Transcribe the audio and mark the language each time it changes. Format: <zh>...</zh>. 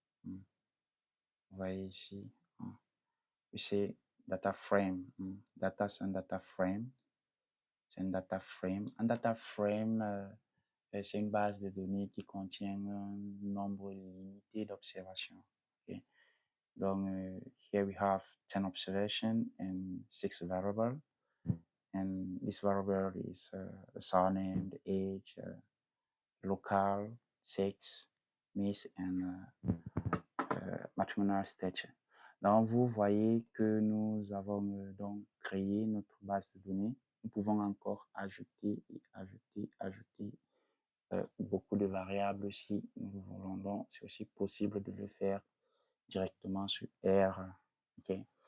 <fr>Hmm. Vous voyez ici, hein. C'est data frame. Data, c'est un data frame. C'est un data frame. Un data frame, c'est une base de données qui contient un nombre limité d'observations.</fr> <en>Okay? Donc, here we have 10 observations and 6 variables. And this variable is the surname, the age, local, sex, miss, and matrimonial stature.</en> <fr>Donc, vous voyez que nous avons donc créé notre base de données. Nous pouvons encore ajouter et ajouter beaucoup de variables si nous le voulons. Donc, c'est aussi possible de le faire directement sur R. Okay.</fr>